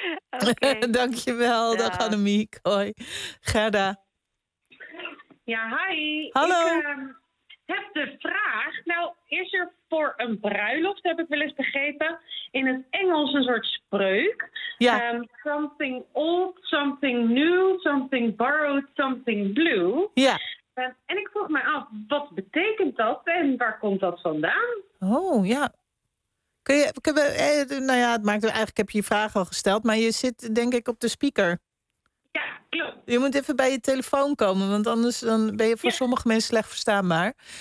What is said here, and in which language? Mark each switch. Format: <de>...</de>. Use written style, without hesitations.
<en>Okay.</en> <nl>Dankjewel. Ja. Dag, Annemiek. Hoi. Gerda. Ja, hi. Hallo. Ik heb de vraag, nou is er voor een bruiloft, heb ik wel eens begrepen, in het Engels een soort spreuk. Ja.</nl> <en>Something old, something new, something borrowed, something blue.</en> <nl>Ja. En ik vroeg me af, wat betekent dat en waar komt dat vandaan? Oh, ja. Nou ja, het maakt eigenlijk heb je je vraag al gesteld, maar je zit denk ik op de speaker. Ja, Je moet even bij je telefoon komen, want anders dan ben je voor sommige mensen slecht verstaanbaar.</nl>